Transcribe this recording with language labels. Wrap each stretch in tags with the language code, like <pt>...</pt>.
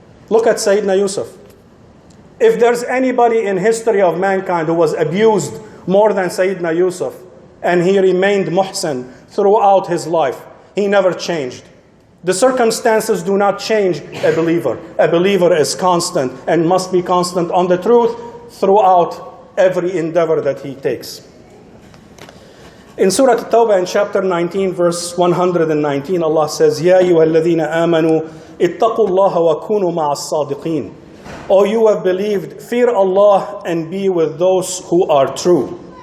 <en>Look at Sayyidina Yusuf. If there's anybody in history of mankind who was abused more than Sayyidina Yusuf, and he remained muhsin throughout his life, he never changed. The circumstances do not change a believer. A believer is constant and must be constant on the truth throughout every endeavor that he takes. In Surah At-Tawbah in chapter 19, verse 119, Allah says,</en> <ar>يَا أَيُّهَا الَّذِينَ آمَنُوا اتَّقُوا اللَّهَ وَكُونُوا مَعَ الصَّادِقِينَ.</ar> <en>O you have believed, fear Allah and be with those who are true.</en>